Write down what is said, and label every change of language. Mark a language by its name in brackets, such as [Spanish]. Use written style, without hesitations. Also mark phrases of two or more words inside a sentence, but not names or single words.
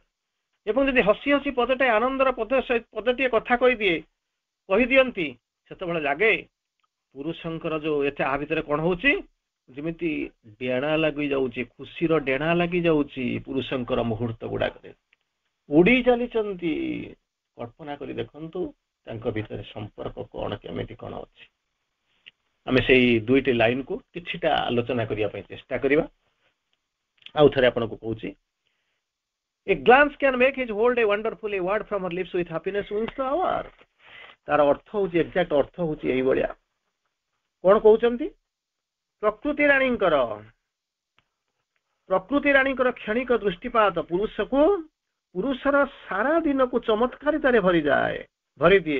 [Odia] ଏବଂ ଯଦି ହସି ହସି ପଦଟେ ଆନନ୍ଦର ପଦଟିଏ କଥା କହିଦିଅନ୍ତି, ସେତେବେଳେ ଲାଗେ ପୁରୁଷଙ୍କର ଯୋଉ ଏତେ ଆ ଭିତରେ କ'ଣ ହଉଛି, ଯେମିତି ଡେଣା ଲାଗି ଯାଉଛି, ଖୁସିର ଡେଣା ଲାଗି ଯାଉଛି ପୁରୁଷଙ୍କର ମୁହୂର୍ତ୍ତ ଗୁଡାକରେ, ଉଡି ଚାଲିଛନ୍ତି। କଳ୍ପନା କରି ଦେଖନ୍ତୁ ତାଙ୍କ ଭିତରେ ସମ୍ପର୍କ କ'ଣ, କେମିତି କ'ଣ ଅଛି। ଆମେ ସେଇ ଦୁଇଟି ଲାଇନକୁ କିଛିଟା ଆଲୋଚନା କରିବା ପାଇଁ ଚେଷ୍ଟା କରିବା। ଆଉ ଥରେ ଆପଣଙ୍କୁ କହୁଛି, [English] A glance can make his whole day wonderful, a word from her lips with happiness wins the hour। [Odia] ତାର ଅର୍ଥ ହଉଛି, ଏକ୍ସାକ୍ଟ ଅର୍ଥ ହଉଛି ଏଇଭଳିଆ। କ'ଣ କହୁଛନ୍ତି? ପ୍ରକୃତି ରାଣୀଙ୍କର କ୍ଷଣିକ ଦୃଷ୍ଟିପାତ ପୁରୁଷର ସାରା ଦିନକୁ ଚମତ୍କାରିତାରେ ଭରିଦିଏ।